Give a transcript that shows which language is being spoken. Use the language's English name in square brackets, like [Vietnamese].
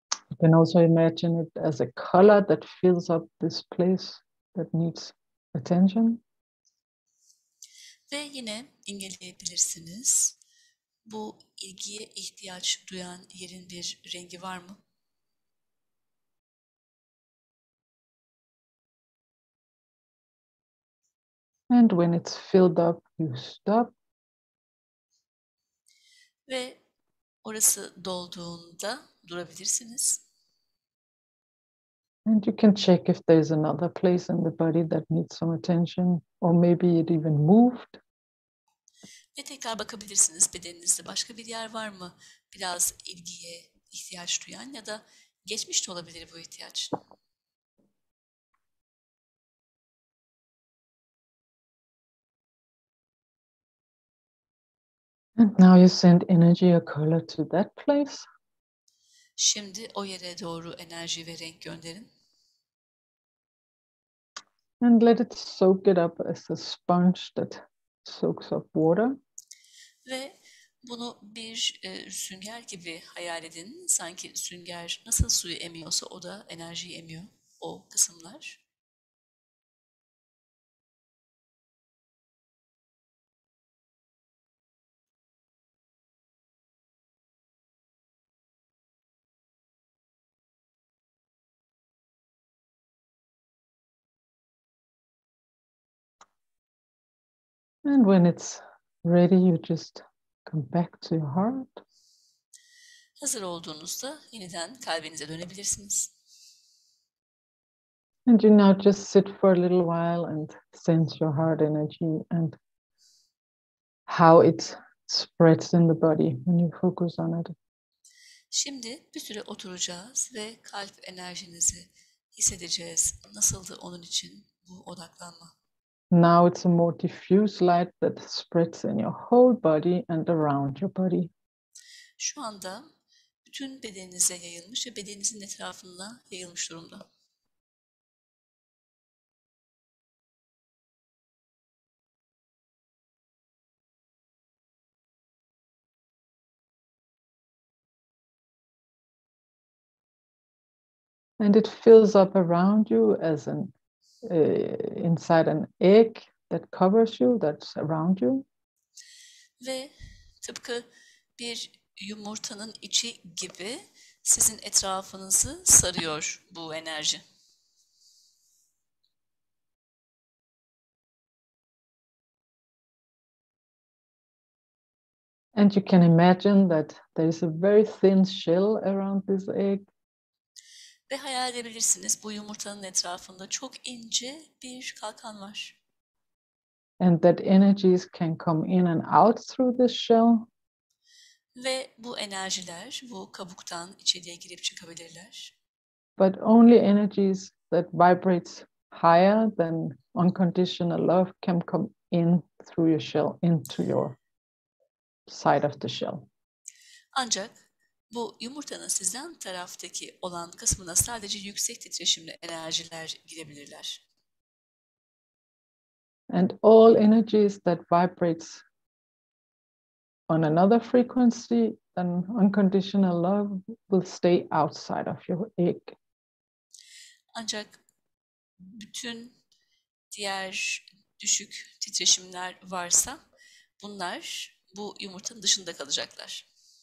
[English] You can also imagine it as a color that fills up this place that needs attention. [Turkish] Ve yine imgeleyebilirsiniz. Bu ilgiye ihtiyaç duyan yerin bir rengi var mı? [English] And when it's filled up, you stop. [Turkish] Ve orası dolduğunda durabilirsiniz. [English] And you can check if there's another place in the body that needs some attention, or maybe it even moved. [Turkish] Ve tekrar bakabilirsiniz bedeninizde başka bir yer var mı? Biraz ilgiye ihtiyaç duyan ya da geçmiş de olabilir bu ihtiyaç. [English] And now you send energy or color to that place. [Turkish] Şimdi o yere doğru enerji ve renk gönderin. [English] And let it soak it up as a sponge that soaks up water. [Turkish] Ve bunu bir sünger gibi hayal edin. Sanki sünger nasıl suyu emiyorsa o da enerjiyi emiyor, o kısımlar. [English] And when it's ready, you just come back to your heart. [Turkish] Hazır olduğunuzda yeniden kalbinize dönebilirsiniz. [English] And you now just sit for a little while and sense your heart energy and how it spreads in the body when you focus on it. [Turkish] Şimdi bir süre oturacağız ve kalp enerjinizi hissedeceğiz. Nasıldı onun için bu odaklanma? [English] Now it's a more diffuse light that spreads in your whole body and around your body. [Turkish] Şu anda bütün bedeninize yayılmış ve bedeninizin etrafında yayılmış durumda. [English] And it fills up around you as inside an egg that covers you, that's around you. [Turkish] Ve tıpkı bir yumurtanın içi gibi sizin etrafınızı sarıyor bu enerji. [English] And you can imagine that there is a very thin shell around this egg. [Turkish] Ve hayal edebilirsiniz, bu yumurtanın etrafında çok ince bir kalkan var. [English] And that energies can come in and out through this shell. [Turkish] Ve bu enerjiler bu kabuktan içeriye girip çıkabilirler. [English] But only energies that vibrates higher than unconditional love can come in through your shell, into your side of the shell. [Turkish] Ancak bu yumurtanın sizden taraftaki olan kısmına sadece yüksek titreşimli enerjiler girebilirler. [English] And all energies that vibrates on another frequency than unconditional love will stay outside of your egg. [Turkish] Ancak bütün diğer düşük titreşimler varsa bunlar bu yumurtanın dışında kalacaklar.